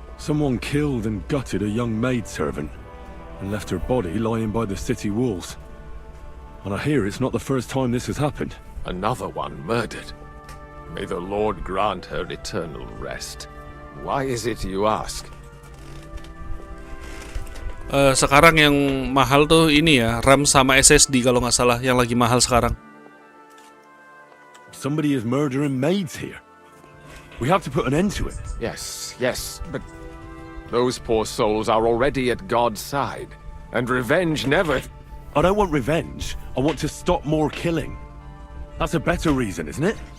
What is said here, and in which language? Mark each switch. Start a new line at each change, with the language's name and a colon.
English: Someone killed and gutted a young maidservant and left her body lying by the city walls. And I hear it's not the first time this has happened. Another one murdered. May the Lord grant her eternal rest. Why is it you ask?
Indonesian: Sekarang yang mahal tuh ini ya, RAM sama SSD kalau nggak salah, yang lagi mahal sekarang.
English: Somebody is murdering maids here. We have to put an end to it. Yes, but those poor souls are already at God's side, and revenge never... I don't want revenge. I want to stop more killing. That's a better reason, isn't it?